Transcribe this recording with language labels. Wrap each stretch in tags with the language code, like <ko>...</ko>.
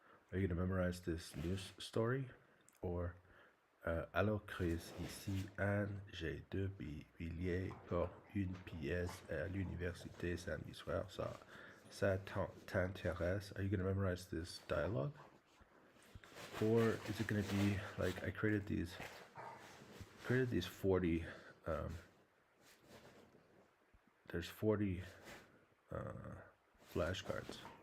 <en>Are you going to memorize this news story?</en> <fr>Or alors Chris, ici Anne, j'ai deux billets pour une pièce à l'université samedi soir. Ça t'intéresse?</fr> <en>Are you going to memorize this dialogue? Or is it going to be like I created these 40 there's 40 flashcards.</en>